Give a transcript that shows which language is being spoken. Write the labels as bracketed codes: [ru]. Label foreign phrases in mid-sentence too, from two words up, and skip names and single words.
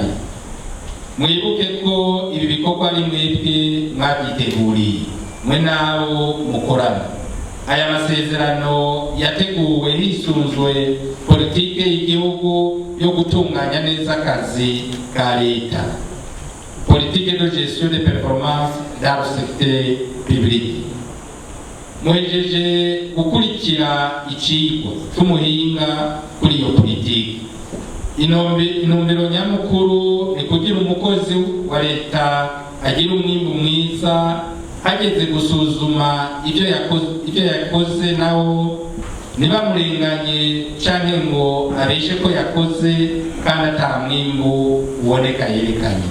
[rn] Mwibuke ko ibi bikorwa ari mwebwe mwabyiteguriye mwe nabo mukorana. Aya masezerano yateguwe hisunzwe politike y'igihugu yo gutunganya neza akazi ka leta, [fr] politique de gestion de performance dans le secteur public. [rn] Muhejeje gukurikira icigwa cy'umuhinga kuri iyo politike. Intumbero nyamukuru ni kugira umukozi wa leta agira umwimbu mwiza hageze gusuzuma ibyo yakoze nawo ntibamurenganye canke ngo abeshe ko yakoze kandi ata mwimbu uboneka yerekanye.